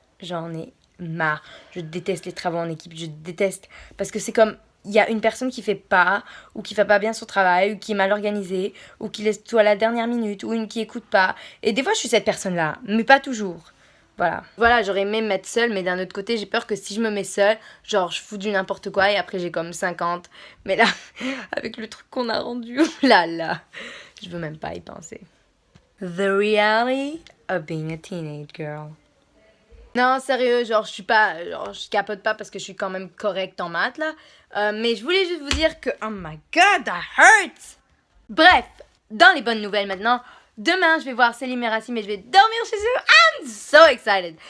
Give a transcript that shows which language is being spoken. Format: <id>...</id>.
<fr>J'en ai marre. Je déteste les travaux en équipe, je déteste parce que c'est comme il y a une personne qui fait pas ou qui fait pas bien son travail ou qui est mal organisée ou qui laisse tout à la dernière minute ou une qui écoute pas et des fois je suis cette personne-là mais pas toujours. Voilà, j'aurais aimé me mettre seule, mais d'un autre côté, j'ai peur que si je me mets seule, genre je fous du n'importe quoi et après j'ai comme 50. Mais là, avec le truc qu'on a rendu, là, je veux même pas y penser.</fr> <en>The reality of being a teenage girl.</en> <fr>Non, sérieux, genre, je capote pas parce que je suis quand même correcte en maths, là. Mais je voulais juste vous dire que,</fr> <en>oh my god, that hurts!</en> <fr>Bref, dans les bonnes nouvelles maintenant, demain, je vais voir Céline Merassim et je vais dormir chez eux.</fr> <en>I'm so excited!</en>